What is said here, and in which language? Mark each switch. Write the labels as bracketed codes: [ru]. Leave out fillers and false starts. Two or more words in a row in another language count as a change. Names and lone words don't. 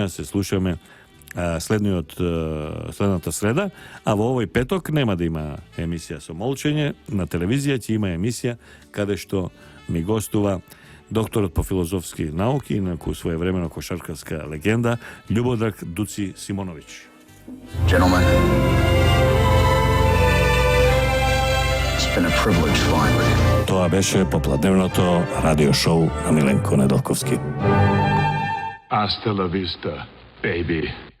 [mk] Се слушаме следната среда, а во овој петок нема да има емисија со молчење. На телевизија ќе има емисија каде што ми гостува докторот по филозофски науки, инаку своевремено кошаркарска легенда, Љубодраг Дуци Симоновиќ. [en] Gentlemen, it's been a privilege flying with you. [mk] Тоа беше попладневното радио шоу на Миленко Неделковски. [es] Hasta la vista, baby.